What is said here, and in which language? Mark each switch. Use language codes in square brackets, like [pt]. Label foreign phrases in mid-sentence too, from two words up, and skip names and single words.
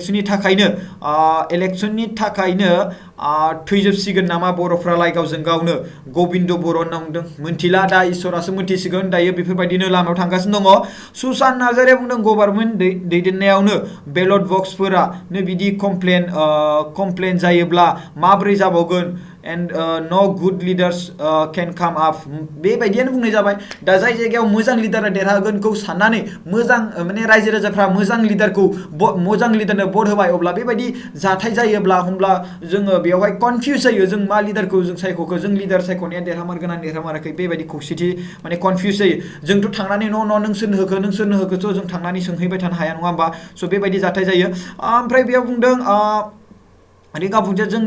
[brx] इलेक्शननि थाखायनो थैजोबसिगोन नामा बर'फ्रालाय गावजों गावनो गबिन्द बर' होनना बुंदों मोनथिला दा इसोरासो मोनथिसिगोन दायो बेफोरबायदिनो लामायाव थांगासिनो दङ सुसान नार्जारिया बुंदों गभर्नमेन्ट दैदेननायावनो बेलट बक्सफोरा बिदि कमप्लेन जायोब्ला माबोरै जाबावगोन [en] and no good leaders can come up [brx] बेबायदियानो बुंनाय जाबाय दा जाय जायगायाव मोजां लिडारा देरहागोनखौ साननानै मोजां माने रायजो राजाफ्रा मोजां लिडारनो भट होबाय अब्ला बेबायदि जाथाय जायोब्ला होमब्ला जोङो बेवहाय कनफ्यूज जायो जों मा लिडारखौ जों सायख'खो जों लिडार सायख'नाया देरहामारगोन ना देरहामाराखै बेबायदि खौसेथि माने कनफ्यूज जायो जोंथ' थांनानै नों सोरनो होखोथ' जों थांनानै सोंहैबाय थानो हाया नङा होमबा स' बेबायदि जाथाय जायो ओमफ्राय बेयाव बुंदों रिंगा बुंथिया